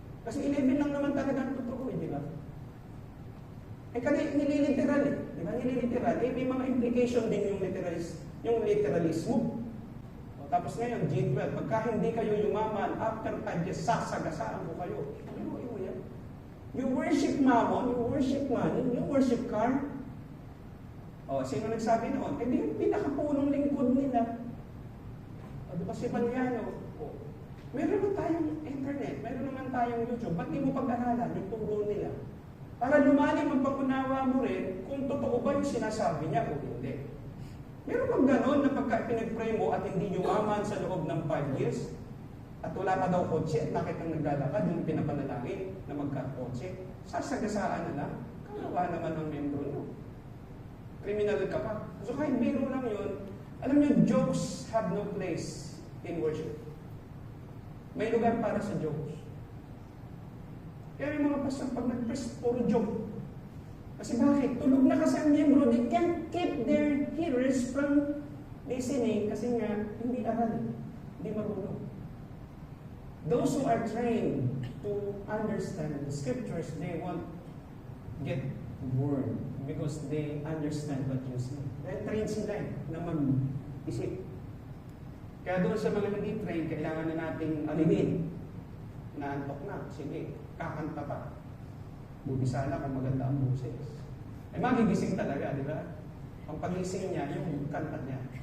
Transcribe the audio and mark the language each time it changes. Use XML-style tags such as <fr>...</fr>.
<tl>Kasi 11 lang naman talaga ang totoo, di ba? Eh, kasi nililiteral eh. Di ba? Nililiteral. Eh, may mga implication din yung literalismo. O, tapos ngayon, G12, pagka hindi kayo yumaman,</tl> <en>after 5 years,</en> <tl>sasagasaan ko kayo. Ano yan?</tl> <en>You worship mammon, you worship money, you worship car.</en> <tl>O, sino nagsabi noon? Eh, di yung pinakapunong lingkod nila. O, di ba si Baliano? O, meron naman tayong internet, meron naman tayong YouTube. Ba't di mo pag-aralan yung turo nila? Para lumalim ang pag-unawa mo rin kung totoo ba yung sinasabi niya o hindi. Meron bang ganon na pagka pinag-pray mo at hindi yumaman sa loob ng 5 years, at wala ka daw kotse at nakitang naglalakad, yung pinapanalangin na magka-kotse, sasagasaan na lang, kawawa naman ang membro mo. Criminal ka pa. So kahit biro lang yun, alam niyo,</tl> <en>jokes have no place in worship.</en> <tl>May lugar para sa jokes. Kaya yung mga pastor, pag nag-preach, puro joke. Kasi bakit? Tulog na kasi ang miyembro,</tl> <en>they can't keep their hearers from listening</en> <tl>kasi nga, hindi aral, hindi marunong.</tl> <en>Those who are trained to understand the scriptures, they won't get bored because they understand what you say.</en> <tl>Dahil trained sila na mag-isip. Kaya doon sa mga hindi trained, kailangan na nating alimin. Naantok na, sige, kakanta pa. Buti sana kung maganda ang boses. Eh, magigising talaga, di ba? Ang pagising niya, yung kanta niya.</tl>